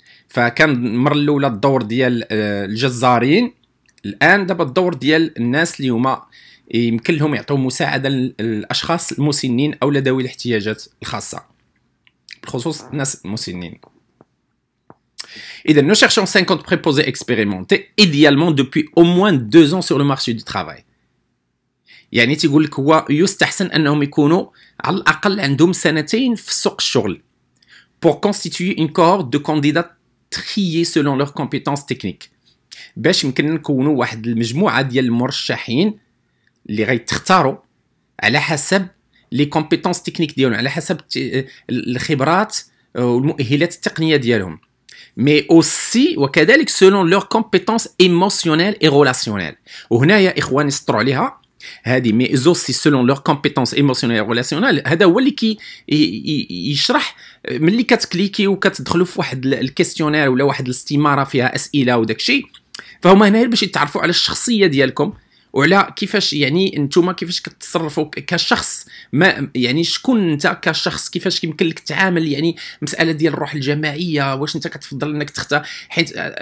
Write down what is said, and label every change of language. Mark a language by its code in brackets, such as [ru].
[ar] فكان المره الاولى الدور ديال الجزارين، الان دابا الدور ديال الناس اللي هما يمكن لهم يعطوا مساعده للاشخاص المسنين او ذوي الاحتياجات الخاصه، بخصوص الناس المسنين. [fr] إذا nous cherchons 50 préposés expérimentés idéalement depuis au moins 2 ans sur le marché du travail. [ar] يعني تيقول لك هو يستحسن انهم يكونوا على الاقل عندهم 2 في سوق الشغل. [fr] Pour constituer une cohorte de candidats triés selon leurs compétences techniques. [ar] باش يمكن نكونوا واحد المجموعه ديال المرشحين اللي غيتختاروا على حسب لي كومبيتونس تكنيك ديالهم، على حسب الخبرات والمؤهلات التقنيه ديالهم. [fr] mais aussi [ar] وكذلك [fr] selon leurs compétences émotionnelles et relationnelles. [ar] وهنايا اخواني سطروا عليها هذه [fr] mais aussi selon leurs compétences émotionnelles et relationnelles. [ar] هذا هو اللي يشرح ملي كتكليكي وكتدخلوا في واحد الكيستيونير ولا واحد الاستماره فيها اسئله وداك الشيء، فهما هنا باش يتعرفوا على الشخصيه ديالكم وعلى كيفاش يعني نتوما كيفاش كتصرفوا كشخص، ما يعني شكون انت كشخص، كيفاش يمكن لك تعامل، يعني مساله ديال الروح الجماعيه، واش انت كتفضل انك تختار، حيت